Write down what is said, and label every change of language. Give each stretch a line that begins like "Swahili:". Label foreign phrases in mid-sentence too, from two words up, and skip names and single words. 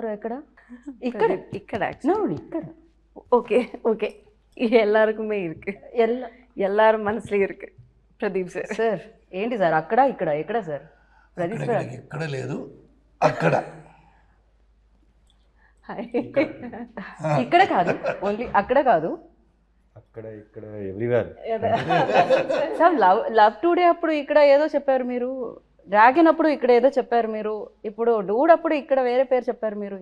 Telugu: எல்லாரும் ఎక్కడ ఇక్కడ ఇక్కడ ఇక్కడ
Tamil: ஓகே ஓகே எல்லாருக்குமே இருக்கு எல்லாரும் மனசுலயும் இருக்கு ప్రదీప్ సార్.
Telugu: సార్ ఏంటి సార్ అక్కడ ఇక్కడ ఎక్కడ సార్ ప్రదీప్ సార్? ఇక్కడ లేదు అక్కడ ఇక్కడ కాదు, ఓన్లీ అక్కడ కాదు, అక్కడ ఇక్కడ ఎవ్రీవేర్. సార్ లవ్ టుడే అప్పుడు ఇక్కడ ఏదో చెప్పారు మీరు, డ్రాగన్ అప్పుడు ఇక్కడ ఏదో చెప్పారు మీరు, ఇప్పుడు డూడ్ అప్పుడు ఇక్కడ వేరే పేరు చెప్పారు మీరు.